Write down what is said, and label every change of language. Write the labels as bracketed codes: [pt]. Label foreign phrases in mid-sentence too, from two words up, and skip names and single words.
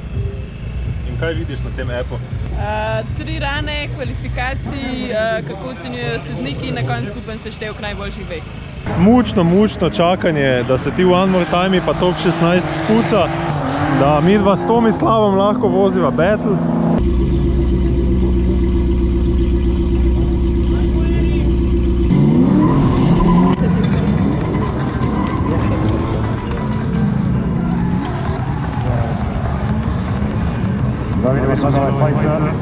[sl] In kaj vidiš na tem appu? 3 rane, kvalifikacij, kako ocenjujejo sodniki in na koncu skupen seštevek najboljših 2. Mučno čakanje, da se ti v One More Time pa top 16 spuca, da mi dva s Tomislavom lahko voziva battle. [hr] Da vidimo sad ovaj fajter.